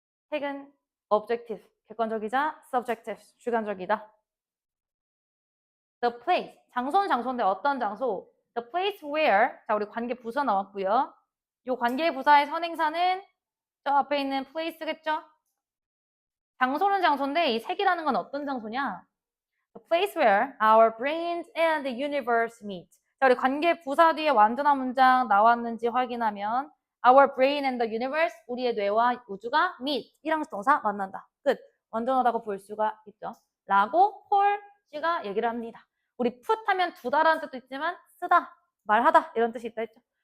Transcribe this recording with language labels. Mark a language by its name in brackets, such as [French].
[Korean] 색은 objective, 객관적이자 subjective, 주관적이다. The place, 장소는 장소인데 어떤 장소? The place where, 자 우리 관계 부사 나왔고요. 이 관계 부사의 선행사는 저 앞에 있는 place겠죠? 장소는 장소인데 이 색이라는 건 어떤 장소냐? [English] The place where our brains and the universe meet. [Korean] 자, 우리 관계 부사 뒤에 완전한 문장 나왔는지 확인하면 our brain and the universe, 우리의 뇌와 우주가 meet. 이랑 동사 만난다. 끝. 완전하다고 볼 수가 있죠. 라고 폴 씨가 얘기를 합니다. 우리 put 하면 두다라는 뜻도 있지만 쓰다, 말하다 이런 뜻이 있다 했죠.